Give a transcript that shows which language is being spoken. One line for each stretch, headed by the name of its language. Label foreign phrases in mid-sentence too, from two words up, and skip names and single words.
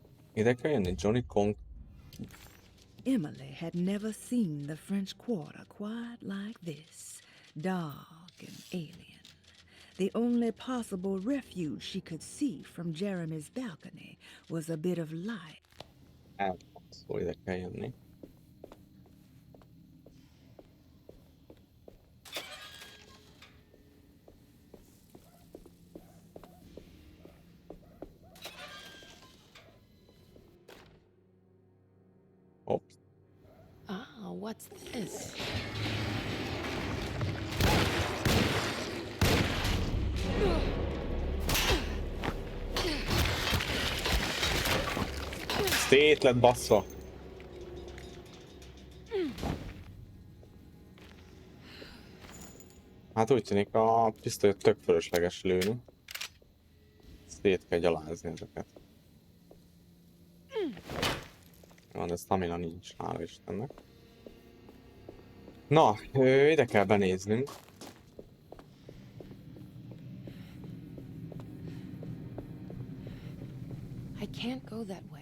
Hungarian: Ide kell jönni, Johnny Kong.
English: Emily had never seen the French Quarter quite like this, dark and alien. The only possible refuge she could see from Jeremy's balcony was a bit of light.
Hungarian: Szó, ide kell jönni.
English: Oops. Ah, what's this?
Hungarian: Szét lett bassza. Hát úgy tűnik a pisztolyot tök fölösleges lőni. Szét kell gyalázni ezeket. Jó, de stamina nincs, hála Istennek. Na, ide kell benéznünk.
English: I can't go that way.